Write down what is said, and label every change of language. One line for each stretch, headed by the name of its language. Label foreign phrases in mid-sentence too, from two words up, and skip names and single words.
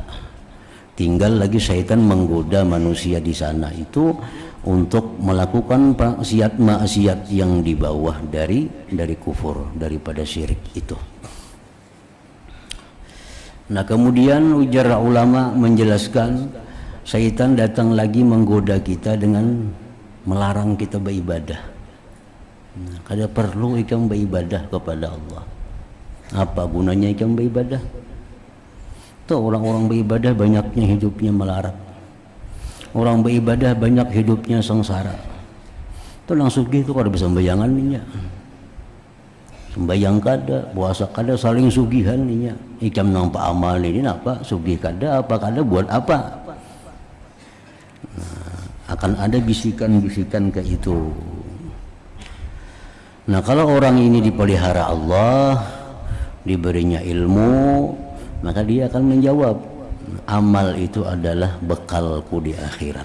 Indonesian: Tinggal lagi syaitan menggoda manusia di sana itu untuk melakukan maksiat yang di bawah dari kufur, daripada syirik itu.
Banjar: Nah, kemudian ujar ulama menjelaskan, syaitan datang lagi menggoda kita dengan melarang kita beribadah.
Indonesian: Nah,
Banjar: kada perlu ikam beribadah kepada Allah. Apa gunanya ikam beribadah? Tuh, orang-orang beribadah banyaknya hidupnya melarat.
Indonesian: Orang beribadah banyak hidupnya sengsara.
Banjar: Tuh langsung gitu kada bisa sembayangan ninya. Sembayang kada, puasa kada, saling sugihan ninya. Ikam nampak amal ini apa? Sugih kada, apa kada buat apa?
Indonesian: Akan ada bisikan-bisikan ke itu. Nah, kalau orang ini dipelihara Allah, diberinya ilmu, maka dia akan menjawab, amal itu adalah bekalku di akhirat.